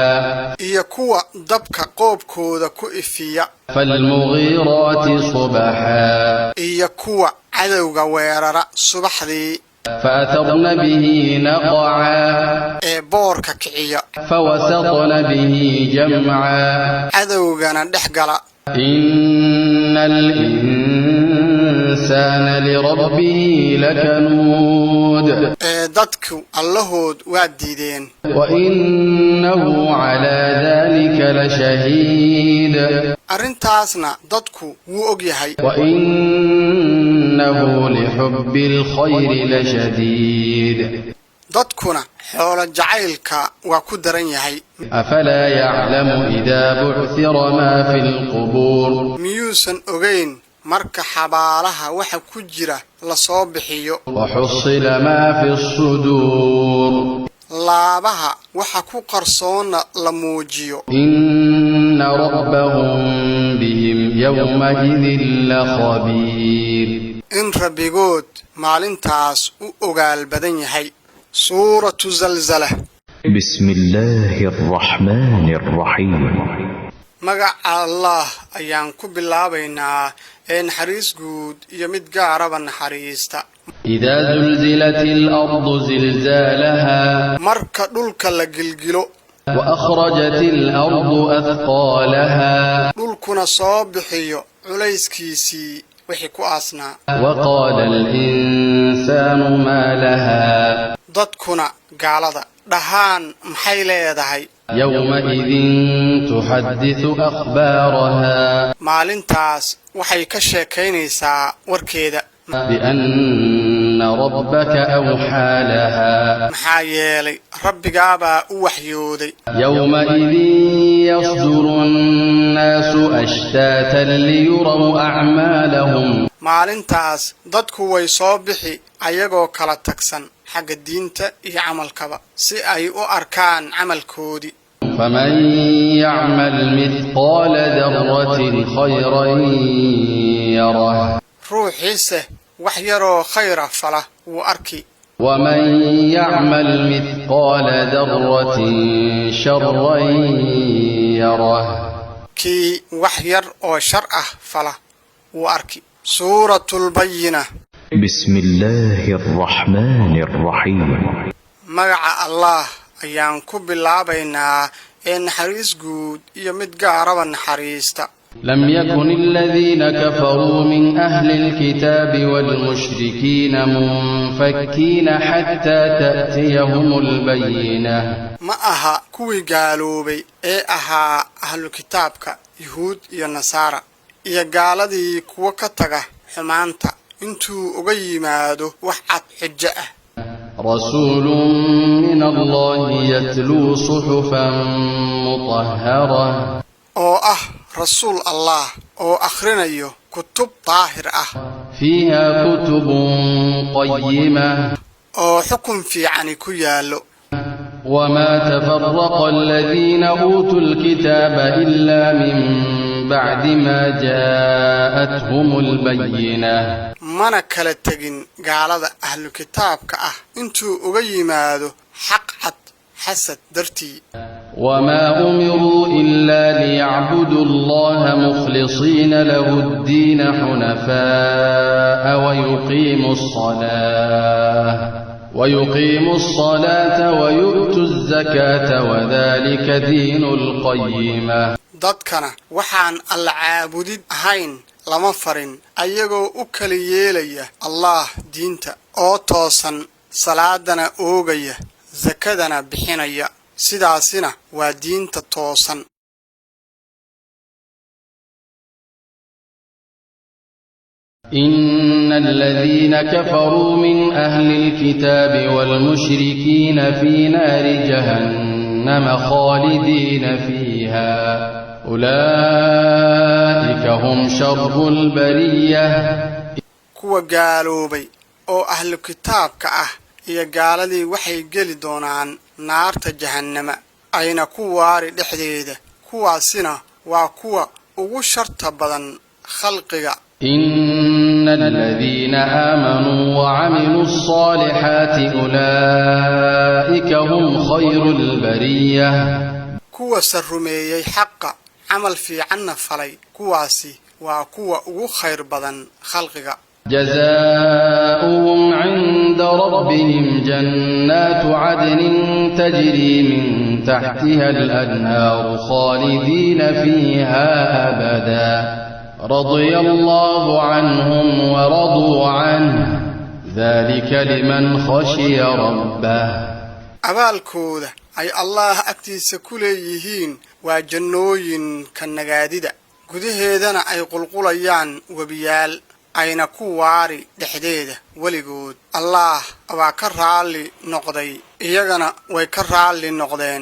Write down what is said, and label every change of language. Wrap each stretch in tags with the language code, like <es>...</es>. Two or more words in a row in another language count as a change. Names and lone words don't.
<so>iyo kuwa dabka qoobkooda ku ifiya</so> <ar>فالمغيرات صبحا</ar> <so>iyo kuwa cadowga weerara subaxdii</so> <ar>فأثرن به نقعا</ar> <so>ee boorka kiciya</so> <ar>فوسطن به جمعا</ar> <so>cadowgana dhex gala</so> <ar>إن الإنسان لربه لكنود</ar> <so>ee dadku allahood waa diideen</so> <ar>وإنه على ذلك لشهيد</ar> <so>arrintaasna dadku wuu og yahay</so> <ar>وإنه لحب الخير لشديد</ar> <so>dadkuna xoolo jacaylka waa ku daran yahay</so> <ar>أفلا يعلم إذا بعثر ما في القبور</ar> <so>miyuusan ogayn marka xabaalaha waxa ku jira la soo bixiyo</so> <ar>وحصل ما في الصدور</ar> <so>laabaha waxa ku qarsoonna la muujiyo</so> <ar>إن ربهم بهم يومئذ لخبير</ar> <so>in rabbigood maalintaas u ogaal badan yahay</so> <ar>سورة الزلزلة بسم الله الرحمن الرحيم</ar> <so>magaca allah ayaan ku bilaabaynaa ee naxariis guud iyo mid gaaraba naxariista</so> <ar>إذا زلزلت الأرض زلزالها</ar> <so>marka dhulka la gilgilo</so> <ar>وأخرجت الأرض أثقالها</ar> <so>dhulkuna soo bixiyo culayskiisii wixii ku aasnaa</so> <ar>وقال الإنسان ما لها</ar> <so>dadkuna gaalada dhahaan maxay leedahay</so> <ar>يومئذ تحدث أخبارها</ar> <so>maalintaas waxay ka sheekaynaysaa warkeeda</so> <ar>بأن ربك أوحى لها</ar> <so>maxaa yeelay rabbigaabaa u waxyooday</so> <ar>يومئذ يصدر الناس أشتاتا ليروا أعمالهم</ar> <so>maalintaas dadku way soo bixi ayagoo kala tagsan xagga diinta iyo camalkaba si ay u arkaan camalkoodii</so> <ar>فمن يعمل مثقال ذرة خيرا يره</ar> <so>ruuxiise wax yaroo khayra fala wuu arki</so> <ar>ومن يعمل مثقال ذرة شرا يره</ar> <so>kii wax yar oo shar ah fala wuu arki</so> <ar>سورة البينة بسم الله الرحمن الرحيم</ar> <so>magaca allah ayaan ku bilaabaynaa ee naxariis guud iyo mid gaaraba naxariista</so> <ar>لم يكن الذين كفروا من أهل الكتاب والمشركين منفكين حتى تأتيهم البينة</ar> <so>ma aha kuwii gaaloobay ee ahaa ahlu kitaabka yuhuud iyo nasaara iyo gaaladii kuwa ka taga xumaanta intuu uga yimaado wax cad xujo ah</so> <ar>رسول من الله يتلو صحفا مطهرة</ar> <so>oo ah rasuul allah oo akhrinayo kutub daahir ah</so> <ar>فيها كتب قيمة</ar> <so>oo xukun fiicani ku yaallo</so> <ar>وما تفرق الذين أوتوا الكتاب إلا من بعد ما جاءتهم البينة</ar> <so>mana kala tegin gaalada ahlu kitaabka ah intuu uga yimaado xaq cad xasad dartii</so> <ar>وما أمروا إلا ليعبدوا الله مخلصين له الدين حنفاء ويقيموا الصلاة ويؤتوا الزكاة وذلك دين القيمة</ar> <so>dadkana waxaan alla caabudid ahayn lama farin ayagoo u kala yeelaya allah diinta oo toosan salaadana oogaya sakadana bixinaya sidaasina waa diinta toosan.</so> <ar>إن الذين كفروا من أهل الكتاب والمشركين في نار جهنم خالدين فيها أولئك هم شر البرية.</ar> <so>kuwa gaaloobay oo ahlu kitaabka ah iyo gaaladii waxay geli doonaan naarta jahannama ayna ku waari dhexdeeda. kuwaasina waa kuwa ugu sharta badan khalqiga.</so> <ar>إن الذين آمنوا وعملوا الصالحات أولئك هم خير البرية.</ar> <so>kuwa sarumeeyay xaqa camal fiicanna falay kuwaasi waa kuwa ugu khayr badan khalqiga.</so> <ar>جزاؤهم عند ربهم جنات عدن تجري من تحتها الأنهار خالدين فيها أبدا رضي الله عنهم ورضوا عنه ذلك لمن خشي ربه.</ar> <so>abaalkooda ay Allah agtiisa ku leeyihiin waa jannooyinka nagaadida gudaheedana ay qulqulayaan wabiyaal ayna ku waari dhexdeeda weligood. Allah waa ka raali noqday iyagana way ka raali noqdeen.</so>